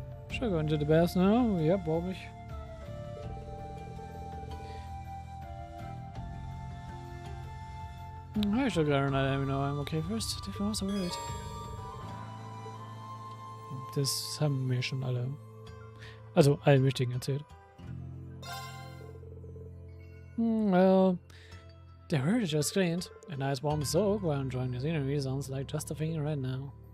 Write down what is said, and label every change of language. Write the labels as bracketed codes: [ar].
[en] Should I go into the bath now? Yep, [de] brauche ich. [en] I should let her know I'm okay first. If you're also worried. [de] Das haben mir schon alle. Also, allen Wichtigen erzählt. Well, [en] The herd is just cleaned. A nice warm soak while enjoying the scenery sounds like just the thing right now.